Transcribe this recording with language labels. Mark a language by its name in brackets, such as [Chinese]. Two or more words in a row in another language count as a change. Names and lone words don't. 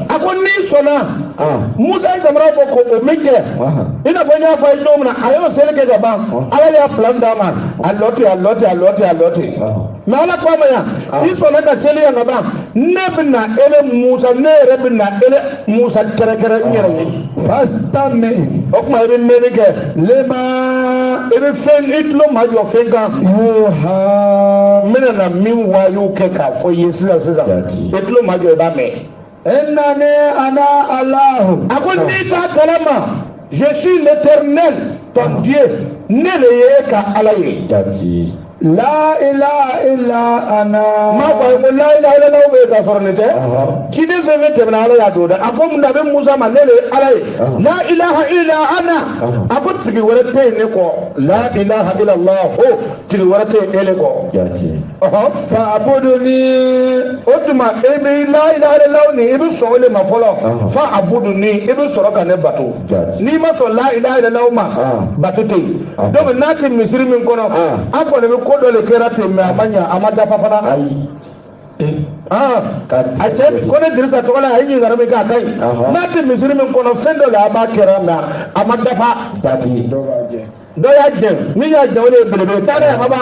[Bambara] a ko n'i sɔnna Musa ye samara bɔ ko o min kɛ i n'a fɔ n y'a fɔ a ye cogo min na a y'o seli kɛ ka ban ala y'a plan d'a ma a lɔ ten mais ala ko a ma yan i sɔnna ka seli yan ka ban ne bɛ na ele Musa ne yɛrɛ bɛ na ele Musa kɛrɛkɛrɛ n yɛrɛ ye [Arabic] fastami [Bambara] o tuma i bɛ mɛnni kɛ [Arabic] lema [Bambara] i bɛ fɛn i tulo ma jɔ fɛn kan [Arabic] yuha [Bambara] n bɛna na min wayiw kɛ k'a fɔ i ye sisan i tulo ma jɔ i b'a mɛn. [Arabic] إنني أنا الله [Bambara] a ko n'i t'a kalama [French] je suis l'éternel ton Dieu [Bambara] ne de ye ka ala ye. [Arabic] لا إله إلا أنا [Bambara] maa fɔ a ye ko [Arabic] لا إله إلا الله [Bambara] bɛ yen ka sɔrɔ nin tɛ ciden fɛn fɛn tɛmɛna ala y'a don dɛ a ko mun na a bɛ Musa ma ne de ye ala ye [Arabic] لا إله إلا أنا [Bambara] a ko tigi wɛrɛ tɛ yen ne kɔ [Arabic] لا إله إلا الله [Bambara] ho tigi wɛrɛ tɛ yen ele kɔ [Arabic] فاعبدني [Bambara] o tuma e bɛ [Arabic] لا إله إلا الله [Bambara] ni i bɛ sɔn o de ma fɔlɔ [Arabic] فاعبدني [Bambara] i bɛ sɔrɔ ka ne bato n'i ma sɔn [Arabic] لا إله إلا الله [Bambara] ma bato tɛ yen donc n'a tɛ misiri min kɔnɔ an kɔni bɛ ko dɔ le kɛra ten mais a ma ɲa a ma dafa fana a cɛ ko ne Dirisa tɔgɔ la a ye ɲininkali min kɛ a ka ɲi n'a tɛ misiri min kɔnɔ fɛn dɔ le a b'a kɛra mais a ma dafa dɔ y'a jɛ min y'a jɛ o de ye belebele taa dɛ a ma ban